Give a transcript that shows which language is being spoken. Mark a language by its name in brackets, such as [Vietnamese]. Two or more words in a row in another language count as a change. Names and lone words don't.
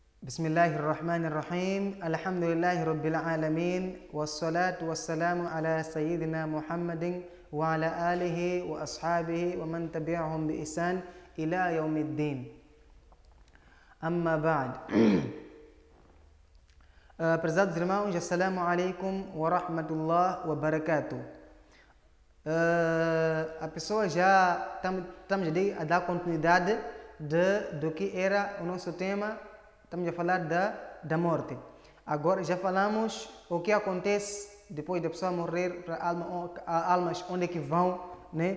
[Arabic] بسم الله الرحمن الرحيم الحمد لله رب العالمين والصلاة والسلام على سيدنا محمد وعلى آله وأصحابه ومن تبعهم بإحسان إلى يوم الدين أما بعد [Portuguese] Prezados irmãos, [Arabic] السلام عليكم ورحمة الله وبركاته. [Portuguese] A pessoa já estamos a dar continuidade do que era o nosso tema. Estamos a falar da morte. Agora já falamos o que acontece depois da pessoa morrer, para almas onde é que vão, né?